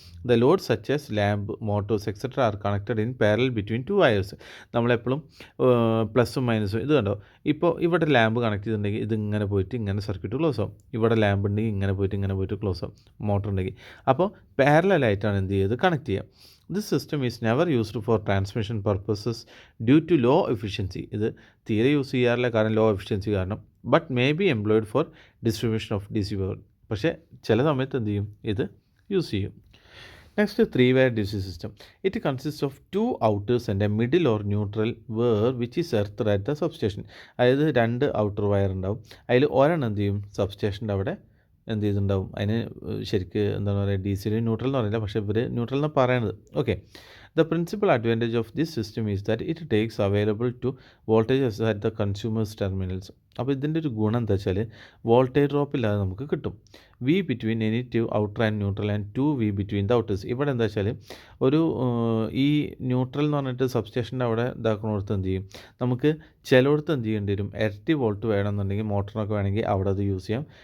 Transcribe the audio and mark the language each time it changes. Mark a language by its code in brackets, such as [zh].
[en] The loads such as lamp, motors, etc. are connected in parallel between 2 wires. [ml] നമ്മളെപ്പോഴും പ്ലസും മൈനസും, ഇത് കണ്ടോ, ഇപ്പോൾ ഇവിടെ ലാമ്പ് കണക്ട് ചെയ്തിട്ടുണ്ടെങ്കിൽ ഇതിങ്ങനെ പോയിട്ട് ഇങ്ങനെ സർക്യൂട്ട് ക്ലോസ് ആവും, ഇവിടെ ലാമ്പ് ഉണ്ടെങ്കിൽ ഇങ്ങനെ പോയിട്ട് ക്ലോസ് ആവും, മോട്ടർ ഉണ്ടെങ്കിൽ. അപ്പോൾ പാരലായിട്ടാണ് എന്ത് ചെയ്ത് കണക്ട് ചെയ്യുക. [en] This system is never used for transmission purposes due to low efficiency. [ml] ഇത് തീരെ യൂസ് ചെയ്യാറില്ല, കാരണം ലോ എഫിഷ്യൻസി കാരണം. [en] But may be employed for distribution of D C power. [ml] പക്ഷേ ചില സമയത്ത് എന്ത് ചെയ്യും, ഇത് യൂസ് ചെയ്യും. [en] Next 3 wire D C system. It consist of 2 outers and a middle or neutral which is earth at the substation. [ml] അതായത് 2 outer wire ഉണ്ടാവും, അതിൽ ഒരെണ്ണം എന്ത് ചെയ്യും, സബ്സ്റ്റേഷൻ്റെ അവിടെ എന്ത് ചെയ്തിട്ടുണ്ടാവും. അതിന് ശരിക്ക് എന്താണ് പറയുക, ഡി സിയിൽ ന്യൂട്രൽ എന്ന് പറയില്ല, പക്ഷേ ഇവർ ന്യൂട്രൽ എന്ന് പറയണത്. [en] Okay, the principal advantage of this system is that it takes available to voltages at the consumer's terminals. [ml] അപ്പോൾ ഇതിൻ്റെ ഒരു ഗുണം എന്താ വെച്ചാൽ വോൾട്ടേജ് ഡ്രോപ്പ് ഇല്ലാതെ നമുക്ക് കിട്ടും. [en] V between any 2 outer and neutral and 2 V between the outers. [ml] ഇവിടെ എന്താ വെച്ചാൽ ഒരു ഈ ന്യൂട്രൽ എന്ന് പറഞ്ഞിട്ട് സബ്സ്റ്റേഷൻ്റെ അവിടെ ഇതാക്കണോടത്ത് എന്ത് ചെയ്യും, നമുക്ക് ചിലയിടത്ത് എന്ത് ചെയ്യേണ്ടി വരും, ഇരട്ടി വോൾട്ട് വേണമെന്നുണ്ടെങ്കിൽ മോട്ടറിനൊക്കെ വേണമെങ്കിൽ അവിടെ അത് യൂസ് ചെയ്യാം.